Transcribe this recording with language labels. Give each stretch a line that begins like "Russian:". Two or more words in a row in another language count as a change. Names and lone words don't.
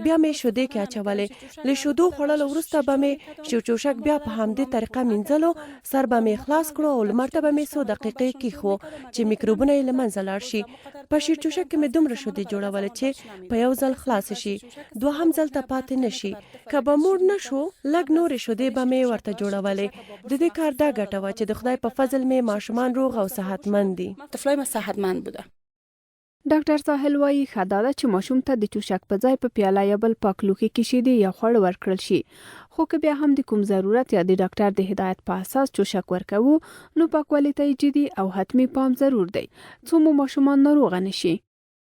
Pashto: بیا می شودې کې اچولې له شودو خوړلو وروسته به می شیرچوشک بیا په همدې طریقه مینځلو سر به می خلاص کړو او لمرته به می 100 دقیقې کې خو چې میکروبونه یې له منځه لاړ شي په شیرچوشک کې مې دومره شودې جوړولې چې په یو ځل خلاص شي دوهم ځل ته پاتې نشي که به موړ نه شو لږ نورې شودې به مې ورته جوړولې د دې کار دا ګټه وه چې د خدای په فضل مې ماشومان روغ او صحتمند دي
Persian: طفلای ما صحتمند بوده
Pashto: ډاکټر ساحل وایي ښه دا ده چې ماشوم ته د چوشک په ځای په پیاله یا بل پاک لوښي کې شیدې یا خواړه ورکړل شي خو که بیا هم د کوم ضرورت یا د ډاکټر د هدایت په اساس چوشک ورکوو نو پاکوالي ته یې جدي او حتمی پام ضرور دی څو مو ماشومان ناروغه نشي